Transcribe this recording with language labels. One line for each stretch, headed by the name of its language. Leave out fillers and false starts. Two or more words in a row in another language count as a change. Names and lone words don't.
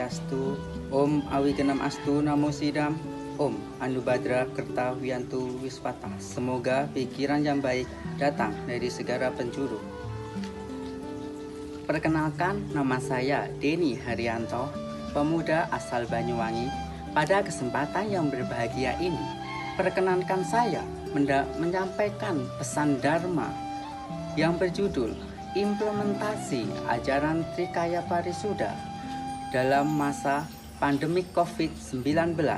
Sanskrit: Swastiastu, Om Awigenam Astu Namo Sidam, Om Anubhadra Kerta Wiyantu Wiswata.
Indonesian: Semoga pikiran yang baik datang dari segala penjuru. Perkenalkan, nama saya Denny Haryanto, pemuda asal Banyuwangi. Pada kesempatan yang berbahagia ini, perkenankan saya menyampaikan pesan Dharma yang berjudul Implementasi Ajaran Trikaya Parisuda dalam masa pandemi COVID-19.